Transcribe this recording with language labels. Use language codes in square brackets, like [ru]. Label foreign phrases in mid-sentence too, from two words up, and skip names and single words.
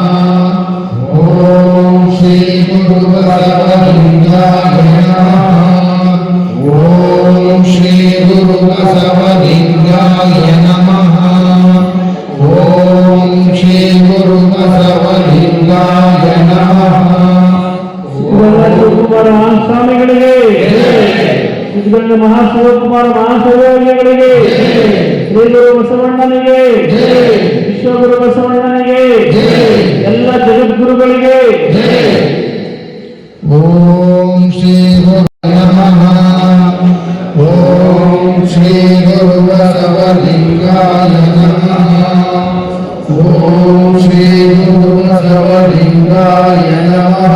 [sa] ओम श्री गुरु बसवलिंगाय नमः। ओम श्री गुरु बसवलिंगाय नमः। ओम श्री गुरु बसवलिंगाय नमः। [kn] ಶಿವಕುಮಾರ ಸ್ವಾಮಿಗಳಿಗೆ ಸಿದ್ಧಗಂಗಾ ಮಹಾಶಿವಕುಮಾರ ಮಹಾಶಿವಗಳಿಗೆ ಶ್ರೀ ಗುರು ಬಸವಣ್ಣನಿಗೆ ವಿಶ್ವಗುರು ಬಸವಣ್ಣನಿಗೆ ಎಲ್ಲ ಜಗದ್ಗುರುಗಳಿಗೆ [sa] ओं श्री गुरु नमः। ओं श्री गुरु बसवलिंगाय नमः। ओं श्री गुरु बसवलिंगाय नमः।